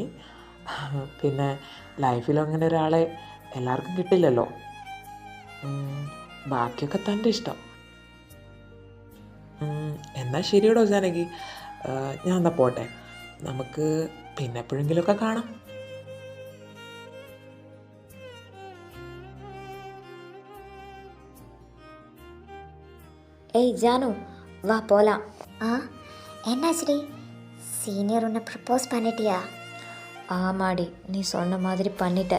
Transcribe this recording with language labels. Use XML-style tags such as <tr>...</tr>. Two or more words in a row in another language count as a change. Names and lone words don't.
<ml>പിന്നെ ലൈഫിൽ അങ്ങനെ ഒരാളെ എല്ലാവർക്കും കിട്ടില്ലല്ലോ. ബാക്കിയൊക്കെ തൻ്റെ ഇഷ്ടം. എന്നാൽ ശരിയോടോ ജാനകി, ഞാൻ എന്നാൽ പോട്ടെ. നമുക്ക് പിന്നെ എപ്പോഴെങ്കിലുമൊക്കെ കാണാം.</ml> <ta>ஏய் ஜானு, வா போகலாம். ஆ, என்னாச்சுடி? சீனியர் உன்னை ப்ரப்போஸ் பண்ணிட்டியா? ஆமாடி, நீ சொன்ன மாதிரி பண்ணிட்ட.</ta>